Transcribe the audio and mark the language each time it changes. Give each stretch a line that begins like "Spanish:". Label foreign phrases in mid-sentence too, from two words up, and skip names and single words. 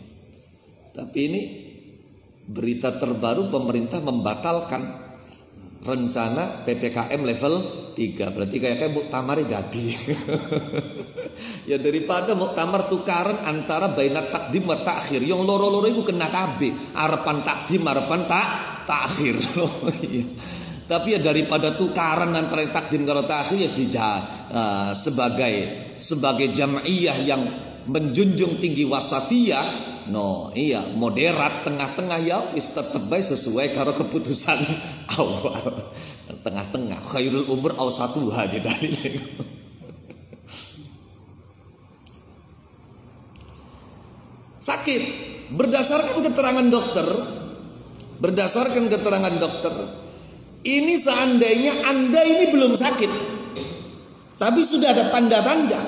Indonesian: Tapi ini berita terbaru, pemerintah membatalkan rencana PPKM level 3. Berarti kayak muktamar jadi. Ya daripada muktamar tukaran antara
Arabic: بين التقديم والتأخير.
Javanese: Yang loro-loro itu kena KB, arepan takdim arepan takhir. Tapi ya daripada tukaran antara takdim karo takhir ya
Indonesian: sebagai jam'iyah yang menjunjung tinggi wasatiyah, moderat tengah-tengah,
Javanese: ya wis tetep bae sesuai karo keputusan awal.
Arabic: Tengah-tengah, خير الأمور أوسطها jadi.
Indonesian: Sakit berdasarkan keterangan dokter, ini seandainya Anda ini belum sakit, tapi sudah ada tanda-tanda.